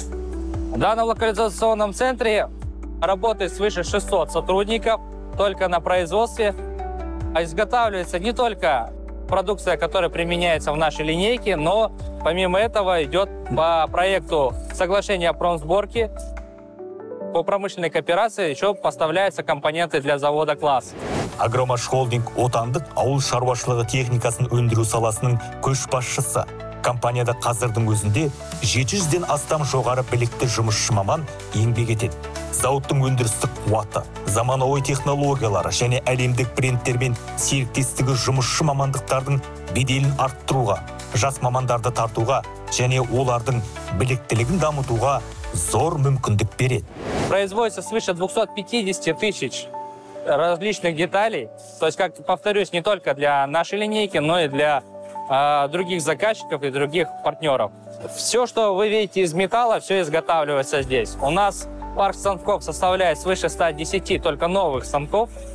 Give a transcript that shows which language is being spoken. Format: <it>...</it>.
<ru>В данном локализационном центре работает свыше 600 сотрудников только на производстве. Изготавливается не только продукция, которая применяется в нашей линейке, но помимо этого идет по проекту соглашения о промсборке. По промышленной кооперации еще поставляются компоненты для завода «Класс».</ru> <kk>Агромаш холдинг отандық ауыл шаруашылығы техникасын өндіру саласының көшбасшысы. Компанияда қазірдің өзінде 700-ден астам жоғары білікті жұмысшы маман еңбек етеді. Зауыттың өндірістік қуаты, заманауи технологиялары және әлемдік брендтермен серіктестігі жұмысшы мамандықтардың беделін арттыруға, жас мамандарды тартуға және олардың біліктілігін дамытуға зор мүмкіндік береді.</kk> <ru>Производится свыше 250 тысяч различных деталей. То есть, как повторюсь, не только для нашей линейки, но и для других заказчиков и других партнеров. Все, что вы видите из металла, все изготавливается здесь. У нас парк станков составляет свыше 110 только новых станков.</ru>